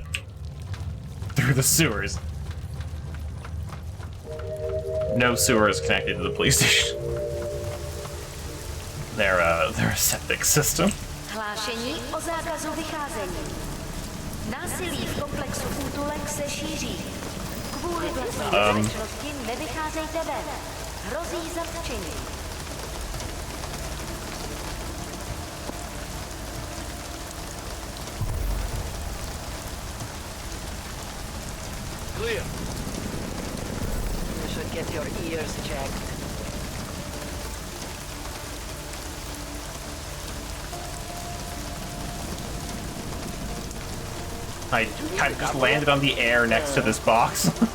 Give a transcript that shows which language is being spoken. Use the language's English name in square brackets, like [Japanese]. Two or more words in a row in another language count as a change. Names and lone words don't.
[English] Through the sewers. No sewer is connected to the police station. They're a septic system. [Czech] Hlášení o zákazu vycházení. Násilí v komplexu útulek se šíří. Kvůli vlastní bezpečnosti nevycházejte ven. Hrozí zatčení. [English] Clear. You should get your ears checked. I kind of just landed on the air next to this box.